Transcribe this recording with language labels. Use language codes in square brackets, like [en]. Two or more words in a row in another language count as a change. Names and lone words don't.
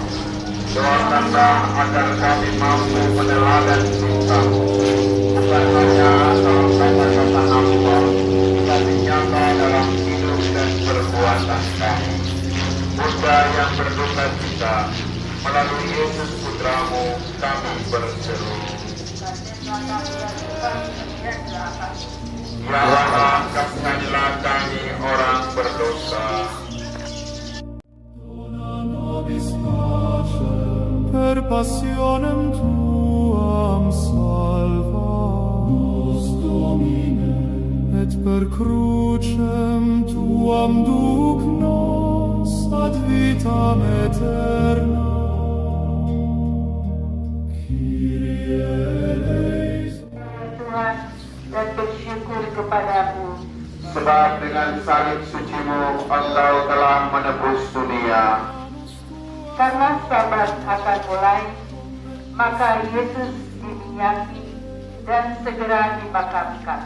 [id] Doakanlah agar kami mampu meneladan cintamu, bukan hanya dalam kata-kata hamba, tapi nyata dalam hidup dan perbuatan kami. Bunda yang berduka cita, melalui Yesus Putramu kami berseru. Ya Allah, kasihanilah kami orang berdosa. [la] Dona nobis pacem per passionem tuam salva nos Domine, et per crucem tuam duc nos ad vitam aeterna. [el] Κύριε ελέησον. [id] Tuhan, dan bersyukur kepadamu. Sebab dengan salib sucimu Engkau telah menebus dunia. Karena Sabat akan mulai, maka Yesus diminyaki dan segera dimakamkan.